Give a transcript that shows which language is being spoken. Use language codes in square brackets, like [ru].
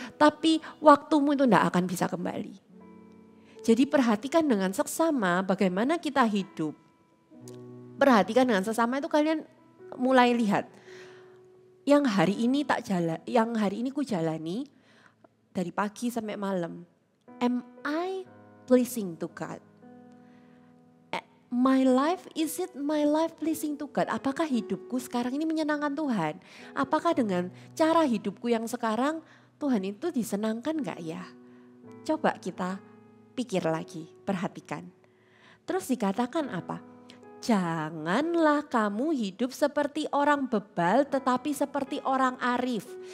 [id] Tapi waktumu itu tidak akan bisa kembali. Jadi perhatikan dengan seksama bagaimana kita hidup. Perhatikan dengan seksama itu kalian mulai lihat. Yang hari ini ku jalani dari pagi sampai malam. [en] Am I pleasing to God? My life, is it my life pleasing to God? [id] Apakah hidupku sekarang ini menyenangkan Tuhan? Apakah dengan cara hidupku yang sekarang Tuhan itu disenangkan gak ya? Coba kita pikir lagi, perhatikan. Terus dikatakan apa? Janganlah kamu hidup seperti orang bebal tetapi seperti orang arif.